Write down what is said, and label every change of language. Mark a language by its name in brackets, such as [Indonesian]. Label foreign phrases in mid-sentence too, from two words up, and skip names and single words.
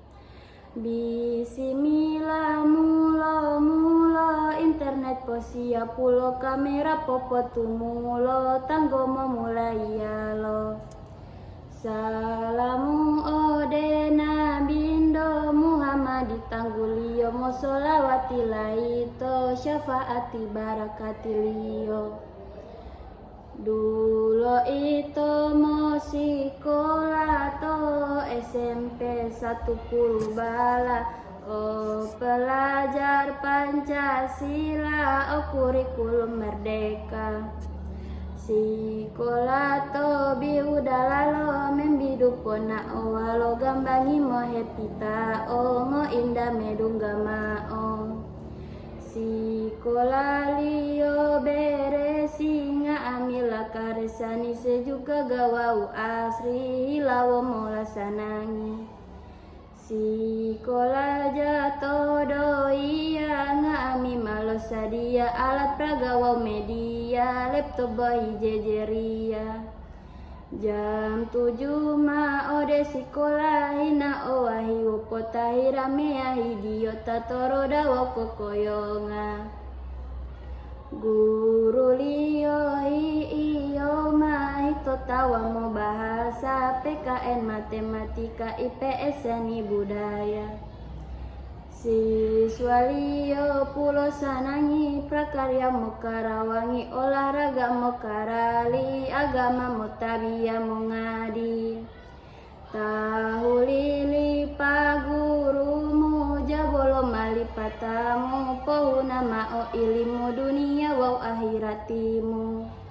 [Gorontalo] Bismillah mulo internet posia pulo kamera popotu mulo tanggo memulai yalo. Salamu ode nabindo Muhammad tanggulio mo solawati laito syafaati barakati liyo. [Indonesian] Dulu itu [Gorontalo] mo sekolah to SMP 10 bala. [Indonesian] Oh pelajar Pancasila, oh kurikulum merdeka. [Gorontalo] Sekolah to biudalalo membidu pona o walo gambangi mo hepita o ngo inda medunggama o. Sekolah liyo beresi nga amila karesani sejuga gawau asri hilawo mola sanangi. Sekolah jatuh doia nga ami malo sadia alat pragawa media laptop bayi jejeria. Jam 7 ma ode sekolah hina owahi wopotahi ramea hidiota toro dawa kokoyonga. Guru liyo iyo mahito tawa mo bahasa PKN matematika IPS seni budaya. Siswa liyo pulo sanangi prakarya mo karawangi olahraga mo karali agama mo tabia mo ngadi. Tahu lili pagurumu jabolo malipatamu pohuna mao ilimu dunia wau akhiratimu.